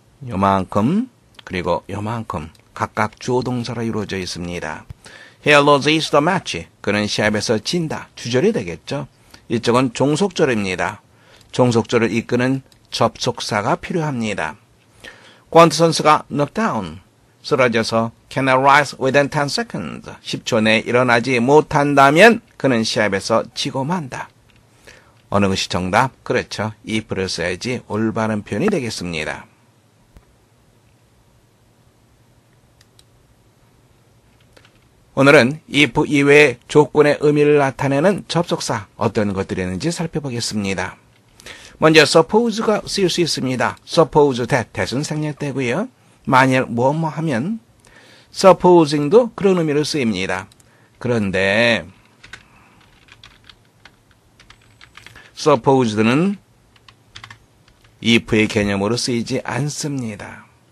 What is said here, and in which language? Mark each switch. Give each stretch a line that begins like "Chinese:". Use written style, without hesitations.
Korean: 요만큼 그리고 요만큼 각각 주어 동사로 이루어져 있습니다.
English: He loses the match.
Korean: 그는 시합에서 진다. 주절이 되겠죠. 이쪽은 종속절입니다. 종속절을 이끄는 접속사가 필요합니다. 권트 선수가
English: knocked down.
Korean: 쓰러져서
English: cannot rise within 10 seconds.
Korean: 10초 내에 일어나지 못한다면 그는 시합에서 지고 만다. 어느 것이 정답? 그렇죠. if를 써야지 올바른 표현이 되겠습니다. 오늘은 if 이외의 조건의 의미를 나타내는 접속사 어떤 것들이 있는지 살펴보겠습니다. 먼저 suppose가 쓰일 수 있습니다. suppose that, that은 생략되고요. 만일 뭐뭐 하면 supposing도 그런 의미로 쓰입니다. 그런데 supposed는 if의 개념으로 쓰이지 않습니다.